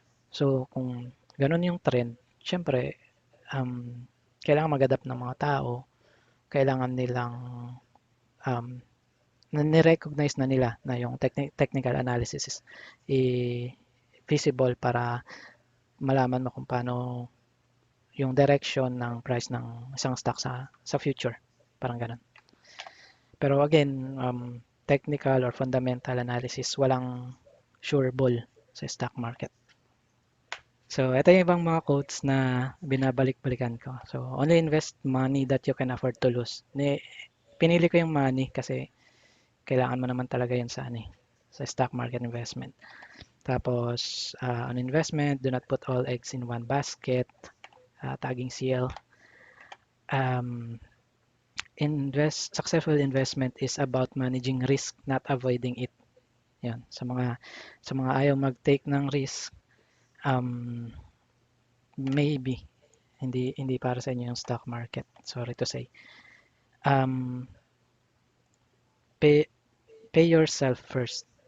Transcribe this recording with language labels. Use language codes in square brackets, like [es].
[tl] So kung ganun yung trend, syempre kailangan mag-adapt ng mga tao, kailangan nilang ni-recognize na nila na yung technical analysis is feasible para malaman mo kung paano yung direction ng price ng isang stock sa future. Parang ganun. Pero again, technical or fundamental analysis, walang sure ball sa stock market. So, ito yung ibang mga quotes na binabalik-balikan ko. [en] So, only invest money that you can afford to lose. [tl] Pinili ko yung money kasi kailangan mo naman talaga yun sa stock market investment. [en] Tapos, on investment, do not put all eggs in one basket. Tagging CL. Um, Successful investment is about managing risk, not avoiding it. [tl] Yan. Sa mga ayaw mag-take ng risk, um, maybe hindi para sa inyo yung stock market. [en] Sorry to say. Um, pay, pay yourself first.